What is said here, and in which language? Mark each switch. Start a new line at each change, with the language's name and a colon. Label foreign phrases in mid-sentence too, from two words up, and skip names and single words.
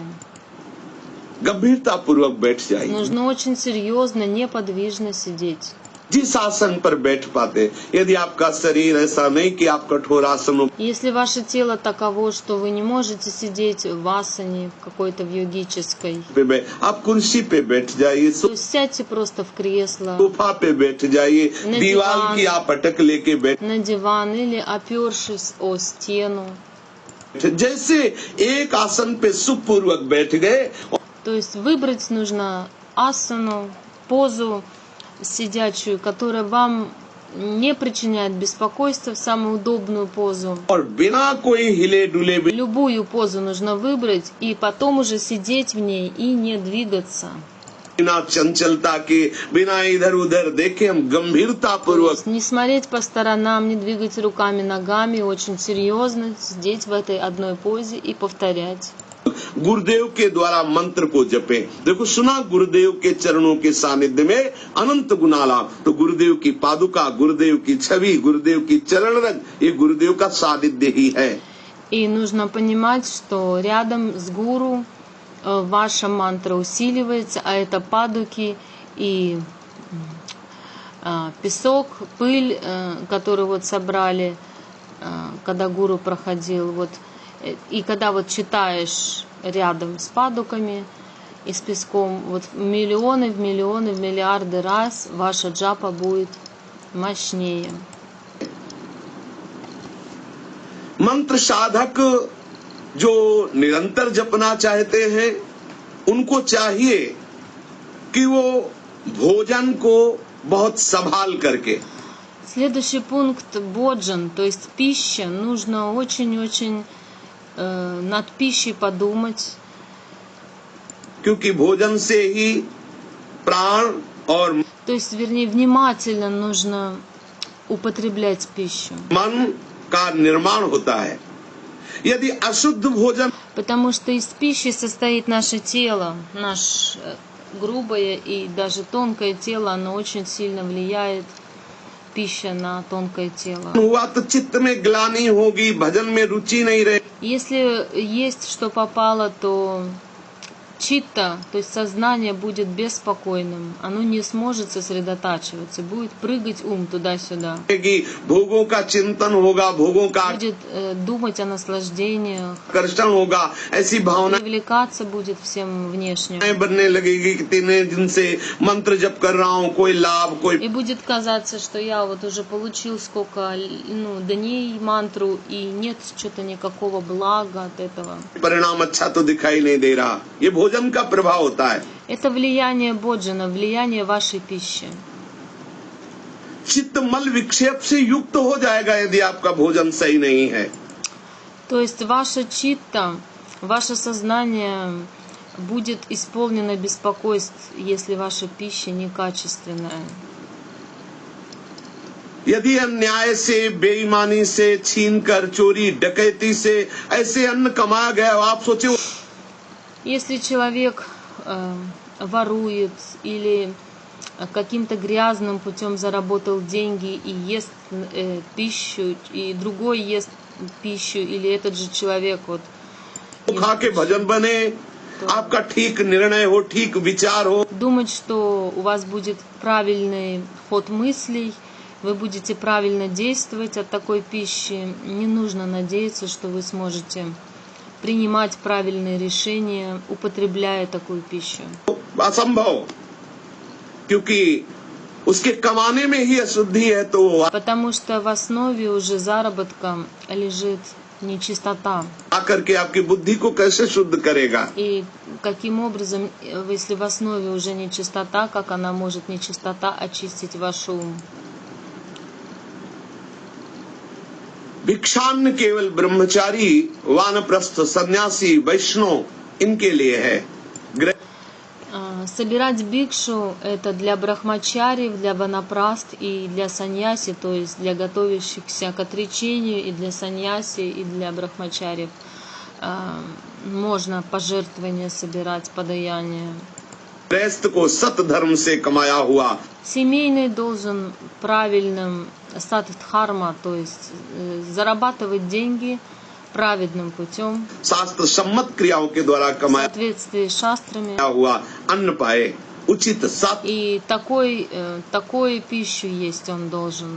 Hindi: गंभीरता पूर्वक बैठ जाइए.
Russian: Нужно очень серьезно, неподвижно сидеть.
Hindi: जिस आसन पर बैठ पाते, यदि आपका शरीर ऐसा नहीं कि आप कठोर आसनों
Russian: Если ваше тело таково, что вы не можете сидеть в асане, в какой-то в йогической,
Hindi: पे आप कुर्सी पे बैठ जाइए,
Russian: то есть сядьте просто в кресло,
Hindi: सोफा पे बैठ जाइए, नहीं दीवार दीवान। की आप अटक लेके बैठ,
Russian: на диван или опершись о стену.
Hindi: जैसे एक आसन पे सुखपूर्वक बैठ गए
Russian: То есть выбрать нужно асану, позу сидячую, которая вам не причиняет беспокойства, самую удобную позу.
Hindi: और बिना कोई हिले डुले
Russian: Любую позу нужно выбрать и потом уже сидеть в ней и не двигаться.
Hindi: बिना चंचलता के, बिना इधर उधर देखे हम गंभीरता
Russian: То
Hindi: पूर्वक
Russian: есть не смотреть по сторонам, не двигать руками, ногами, очень серьезно сидеть в этой одной позе и повторять.
Hindi: गुरुदेव के द्वारा मंत्र को जपे. देखो सुना गुरुदेव के चरणों के सानिध्य में अनंत गुना लाभ. तो गुरुदेव की पादुका, गुरुदेव की छवि, गुरुदेव की चरण रज, ये गुरुदेव का सानिध्य ही है.
Russian: И нужно понимать, что рядом с гуру ваша мантра усиливается, а это падуки и песок, пыль, которую вот собрали, когда гуру проходил. Вот. И когда вот читаешь рядом с падуками и с песком, вот в миллионы, в миллиарды раз ваша джапа будет мощнее.
Hindi: मंत्र साधक जो निरंतर जपना चाहते हैं उनको चाहिए कि वो भोजन को बहुत संभाल करके
Russian: Следующий пункт боджан, то есть пища. Нужно очень-очень над пищей подумать.
Hindi: क्योंकि भोजन से ही प्राण और
Russian: То есть, вернее, внимательно нужно употреблять пищу.
Hindi: मन का निर्माण होता है. यदि अशुद्ध भोजन
Russian: Потому что из пищи состоит наше тело, наше грубое и даже тонкое тело, оно очень сильно влияет, пища на тонкое тело.
Hindi: हुआ तो चित्त में ग्लानि होगी, भजन में रुचि नहीं रहे.
Russian: Если есть что попало, то читта, то есть сознание будет беспокойным, оно не сможет сосредотачиваться, будет прыгать ум туда-сюда,
Hindi: कि भोगों का चिंतन होगा, भोगों का
Russian: будет думать о наслаждениях,
Hindi: आकर्षण होगा, ऐसी भावनाएं
Russian: привлекаться будет всем внешним.
Hindi: बनने लगेगी कि तीन जिनसे मंत्र जप कर रहा हूँ, कोई लाभ, कोई
Russian: И будет казаться, что я вот уже получил сколько дней мантру, и нет что-то никакого блага от этого.
Hindi: परिणाम अच्छा तो दिखाई नहीं दे रहा। ये भोजन का प्रभाव होता है।
Russian: Это влияние боджана, влияние вашей пищи.
Hindi: चित्त मल विक्षेप से युक्त हो जाएगा यदि आपका भोजन सही नहीं है।
Russian: То есть ваша читта, ваше сознание будет исполнено беспокойств, если ваша пища некачественная.
Hindi: यदि अन्याय से, बेईमानी से, छीन कर, चोरी, डकैती से ऐसे अन्न कमाया गया, आप सोचे
Russian: Если человек ворует или каким-то грязным путем заработал деньги и ест пищу, и другой ест пищу, или этот же человек вот
Hindi: खा के भजन बने, आपका ठीक निर्णय हो, ठीक विचार हो,
Russian: думать, что у вас будет правильный ход мыслей, вы будете правильно действовать от такой пищи, не нужно надеяться, что вы сможете принимать правильные решения, употребляя такую пищу.
Hindi: असंभव, क्योंकि उसके कमाने में ही अशुद्धि है, तो
Russian: Потому что в основе уже заработка лежит нечистота.
Hindi: आकर के आपकी बुद्धि को कैसे शुद्ध करेगा?
Russian: И каким образом, если в основе уже нечистота, как она может нечистота очистить ваш ум?
Hindi: भिक्षान्न केवल ब्रह्मचारी, वानप्रस्थ, सन्यासी, वैष्णव इनके लिए है।
Russian: Собирать бикшу – это для брахмачариев, для ванапраст и для саньяси, то есть для готовящихся к отречению, и для саньяси, и для брахмачариев. Можно пожертвования собирать, подаяние.
Hindi: गृहस्थ को सत धर्म से कमाया हुआ,
Russian: Семейный должен правильным саддхарма, то есть зарабатывать деньги праведным путем,
Hindi: शास्त्र सम्मत क्रियाओं के द्वारा
Russian: в
Hindi: कमाया
Russian: соответствии с шастрами.
Hindi: हुआ अन्न पाए, उचित
Russian: И такой пищу есть он должен